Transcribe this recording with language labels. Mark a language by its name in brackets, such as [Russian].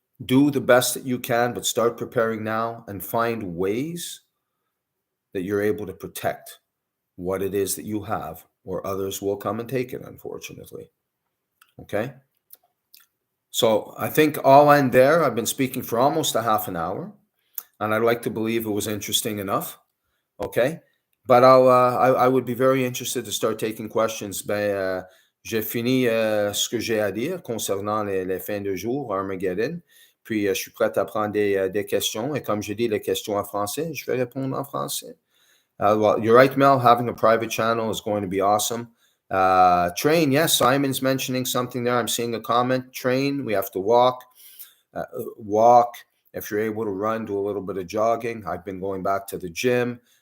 [English] Do the best that you can, but start preparing now and find ways that you're able to protect what it is that you have, or others will come and take it, unfortunately. Okay? So I think I'll end there. I've been speaking for almost a half an hour, and I'd like to believe it was interesting enough. Okay? But I would be very interested to start taking questions. [French] J'ai fini ce que j'ai à dire concernant les fins de jour, Armageddon. Puis, je suis prêt à prendre des questions. Et comme je dis, les questions en français, je vais répondre en français. [English] Well, you're right, Mel. Having a private channel is going to be awesome. Train, yes, Simon's mentioning something there. I'm seeing a comment. Train, we have to walk. Walk. If you're able to run, do a little bit of jogging. I've been going back to the gym.